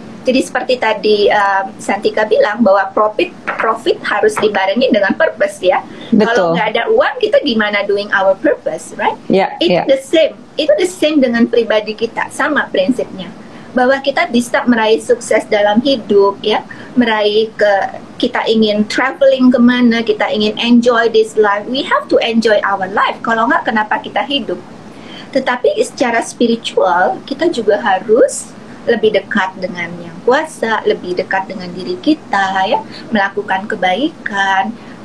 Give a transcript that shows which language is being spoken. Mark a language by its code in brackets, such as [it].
[id] Jadi seperti tadi Santika bilang bahwa profit harus dibarengi dengan purpose ya. Kalau nggak ada uang, kita gimana [en] doing our purpose, right? [id] Itu [en] the same [id] dengan pribadi kita, sama prinsipnya. Bahwa kita bisa meraih sukses dalam hidup ya, meraih kita ingin traveling kemana, kita ingin [en] enjoy this life, we have to enjoy our life. [id] Kalau nggak, kenapa kita hidup? Tetapi secara spiritual, kita juga harus lebih dekat dengan yang kuasa, lebih dekat dengan diri kita, ya, melakukan kebaikan.